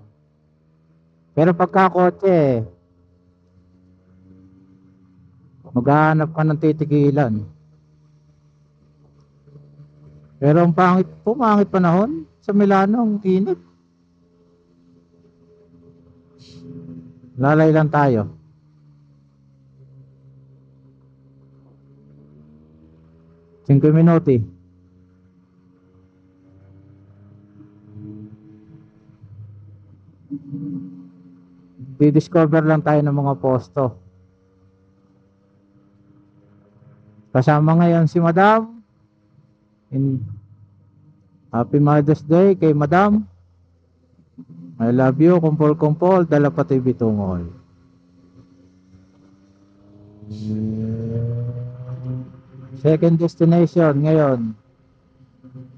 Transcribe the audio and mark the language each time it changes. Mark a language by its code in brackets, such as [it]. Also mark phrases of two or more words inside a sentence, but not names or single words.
[tl] Pero pagka kotse, maghahanap ka ng titigilan. Pero ang pumangit panahon sa Milano, ang init. Lalay lang tayo. [it] Cinque minuti. [tl] Di-discover lang tayo ng mga posto. Kasama ngayon si Madam. [en] Happy Mother's Day kay Madam. I love you, [tl] kumpol-kumpol, dala pati bitungol. [en] Second destination ngayon.